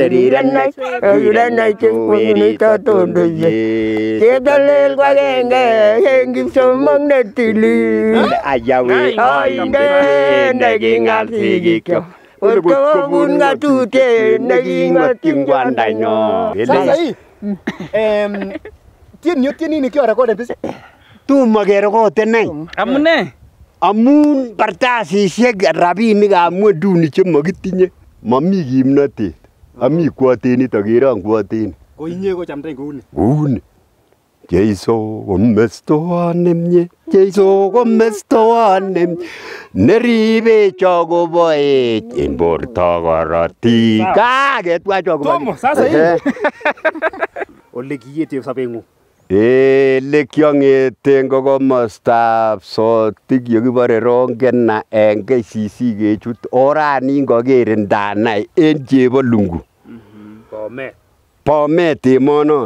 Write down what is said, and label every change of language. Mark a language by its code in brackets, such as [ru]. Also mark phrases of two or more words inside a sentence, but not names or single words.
[kln] Rirene chekwanda tondoye. Cheptalel kwagenge hengi somong netilil. Oinde nekingal sigikyo. Kobun ng'atutiet neking'otyin kwandanyo. [sw] Sasa hii [kln] tieni ni kiorekode bis. Tomo kerekoden any. Amune? Amun kartasisiek rabinikab ng'wenduni chemokitinye. Momi kimnotet. Ami kwotenit akerong kwotenit. Ko inye ko Chamdany kouni. Kouni. Jeiso komestowon nemye. Jeiso komestowon nemye. Neribe chokoboech en borto korotik. Kaketwa chokoboech. Tomo [sw] sasa hii. [kln] Ole kiyete sobeng'ung. Ele kiong'eten ko komostab Sotik yekibore Rongena en KCC kechut orani ngoker ndanai en Chebolungu. Bomet emonon.